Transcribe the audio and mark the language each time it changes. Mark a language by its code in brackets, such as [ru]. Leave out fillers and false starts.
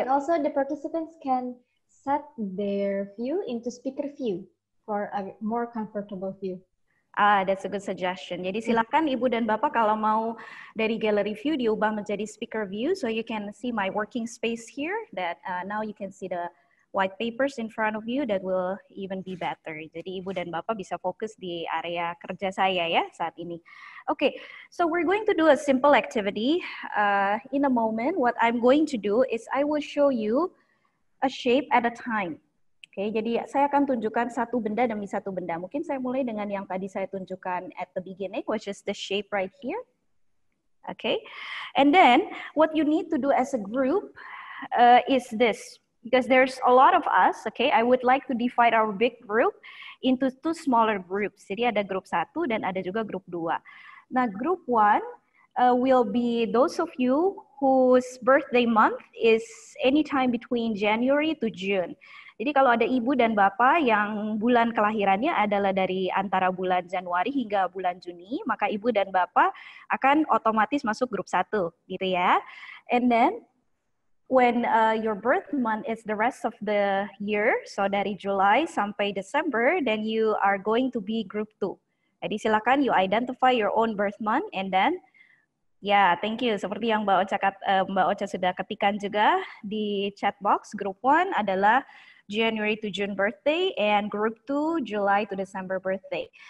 [en] And also the participants can set their view into speaker view for a more comfortable view. That's a good suggestion. [id] Jadi silakan Ibu dan Bapak kalau mau dari gallery view diubah menjadi speaker view, [en] so you can see my working space here. That now you can see the white papers in front of you. That will even be better. [id] Jadi Ibu dan Bapak bisa fokus di area kerja saya ya saat ini. [en] Okay, so we're going to do a simple activity. In a moment, what I'm going to do is I will show you a shape at a time. [id] Oke, jadi saya akan tunjukkan satu benda demi satu benda. Mungkin saya mulai dengan yang tadi saya tunjukkan [en] at the beginning, which is the shape right here. Okay, and then what you need to do as a group is this. Because there's a lot of us, okay, I would like to divide our big group into 2 smaller groups. [id] Jadi ada grup 1 dan ada juga grup 2. [en] Nah, group 1 will be those of you whose birthday month is anytime between January to June. [id] Jadi kalau ada ibu dan bapak yang bulan kelahirannya adalah dari antara bulan Januari hingga bulan Juni, maka ibu dan bapak akan otomatis masuk grup 1, gitu ya. [en] And then when your birth month is the rest of the year, so [id] dari July sampai December, [en] then you are going to be group 2. [id] Jadi silakan [en] you identify your own birth month and then Ya, thank you. [id] Seperti yang Mbak Ocha sudah ketikkan juga di [en] chat box, group 1 adalah January to June birthday and group 2 July to December birthday.